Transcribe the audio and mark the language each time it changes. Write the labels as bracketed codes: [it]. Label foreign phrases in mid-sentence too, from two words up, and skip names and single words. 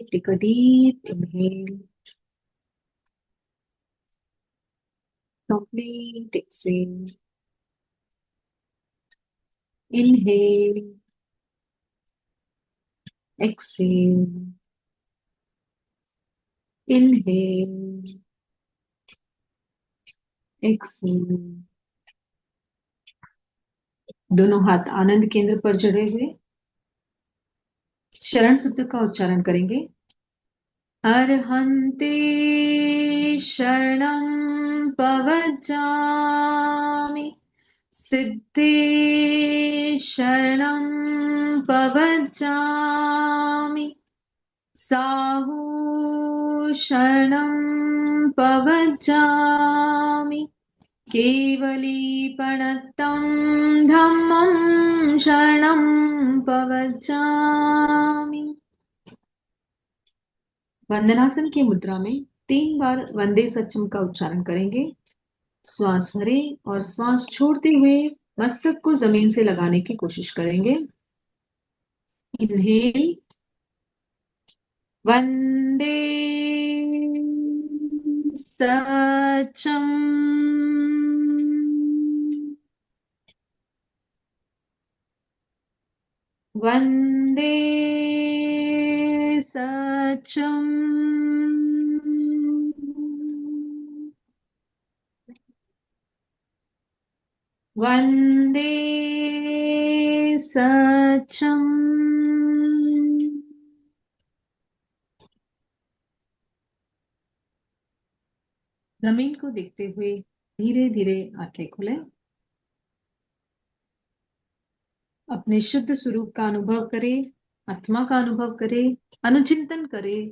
[en] take a deep inhale, complete exhale, inhale, exhale, inhale, exhale. [hi] दोनों हाथ आनंद केंद्र पर जड़े हुए शरण सूत्र का उच्चारण करेंगे। [pra] अर्हन्ते शरणं पवज्जामि, सिद्धे शरणं पवज्जामि, साहू शरणं पवज्जामि, केवलीपणत्तं धम्मं शरणं पवज्जामि। [hi] वंदनासन की मुद्रा में 3 बार [pra] वंदे सच्चम [hi] का उच्चारण करेंगे। श्वास भरे और श्वास छोड़ते हुए मस्तक को जमीन से लगाने की कोशिश करेंगे। इनहेल, [pra] वंदे सच्चम, वंदे सच्चम, वंदे सच्चम। [hi] जमीन को देखते हुए धीरे धीरे आंखें खोलें। अपने शुद्ध स्वरूप का अनुभव करें, आत्मा का अनुभव करें, अनुचिंतन करें।